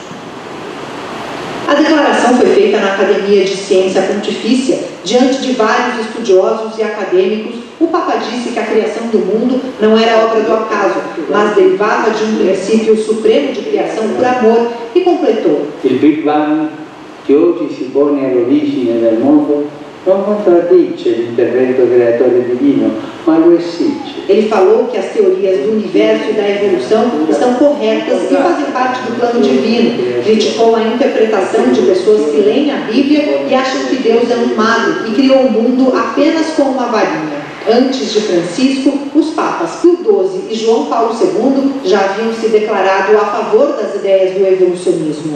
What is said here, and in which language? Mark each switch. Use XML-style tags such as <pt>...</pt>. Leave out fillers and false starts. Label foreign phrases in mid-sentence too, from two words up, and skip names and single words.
<pt>A declaração foi feita na Academia de Ciência Pontifícia, diante de vários estudiosos e acadêmicos. O Papa disse que a criação do mundo não era obra do acaso, mas derivava de um princípio supremo de criação por amor, e completou:</pt> <it>Il Big Bang, che oggi si pone all'origine del mondo, non contraddice l'intervento creatore divino, ma lo esige.</it> <pt>Ele falou que as teorias do universo e da evolução estão corretas e fazem parte do plano divino. Criticou a interpretação de pessoas que leem a Bíblia e acham que Deus é um mago e criou o mundo apenas com uma varinha. Antes de Francisco, os papas Pio XII e João Paulo II já haviam se declarado a favor das ideias do evolucionismo.</pt>